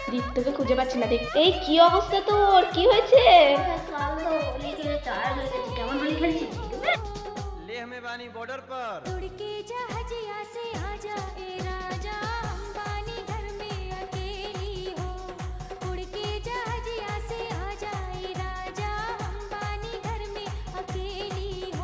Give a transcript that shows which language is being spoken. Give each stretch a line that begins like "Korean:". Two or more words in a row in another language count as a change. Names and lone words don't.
Bangla: দীপ্তকে খুঁজে পাচ্ছি না। দেখ এই কি অবস্থা তোর, কি হয়েছে? কেমন হোলি খেলছিস?
Bhojpuri: लेह में बानी बॉर्डर पर उड़ के जहाजिया से आजा ए राजा अंबानी घर में अकेली हो। उड़ के जहाजिया से आजा ए राजा अंबानी घर में अकेली हो।